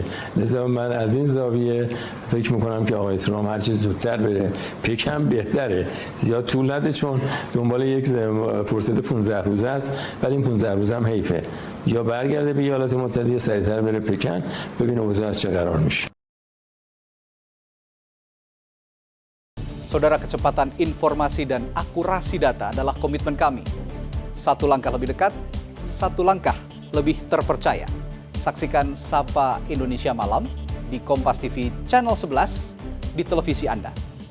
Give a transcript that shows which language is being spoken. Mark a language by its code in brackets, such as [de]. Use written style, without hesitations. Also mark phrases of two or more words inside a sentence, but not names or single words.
[fa] لذا من از این زاویه فکر میکنم که آقای ترامپ هر چه زودتر بره پکن بهتره، زیاد طول نده، چون دنبال یک فرصت 15 روزه است، ولی این 15 روزه هم حیفه. یا برگرده به ایالات متحده یا سریعتر بره پکن ببینه اوضاع از چه قرار میشه. [id] Saudara, kecepatan informasi dan akurasi data adalah komitmen kami. Satu langkah lebih dekat, satu langkah lebih terpercaya. Saksikan Sapa Indonesia Malam di Kompas TV Channel 11 di televisi Anda.